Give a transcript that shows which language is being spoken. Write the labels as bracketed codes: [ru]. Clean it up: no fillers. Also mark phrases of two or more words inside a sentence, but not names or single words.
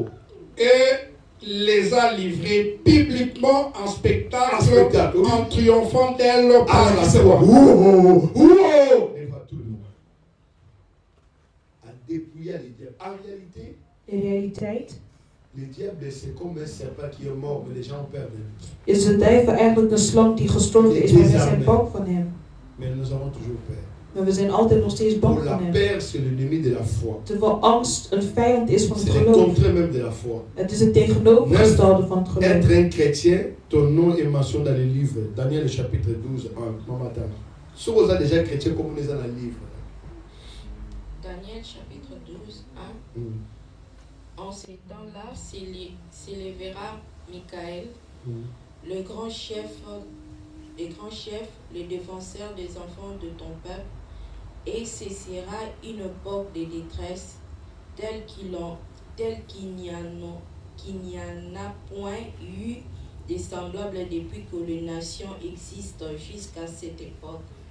[fr] Et les a livrés publiquement en spectacle en triomphant d'elle par la croix. A dépouillé les diables. En réalité, le diable, c'est comme un serpent qui est mort, mais les gens ont peur de lui. [nl] Is de duivel eigenlijk een slang die gestorven is, maar we zijn bang van hem. [fr] Mais nous avons toujours peur. [nl] Maar we zijn altijd nog steeds bang van hem. [fr] Peur, c'est l'ennemi de la foi. [nl] Terwijl angst een vijand is van het geloof. [fr] C'est le contraire même de la foi. [nl] Het is het tegenovergestelde van het geloof. [fr] Être un chrétien, ton nom est mentionné dans le livre. Daniel chapitre 12, 1. Matin. Si vous êtes déjà chrétien, comme on est dans le livre. Daniel chapitre 12, 1. En ces temps-là s'élèvera Michael, le grand chef, le défenseur des enfants de ton peuple, et cessera une époque de détresse telle qu'il n'y en a point eu de semblable depuis que les nations existent jusqu'à cette époque.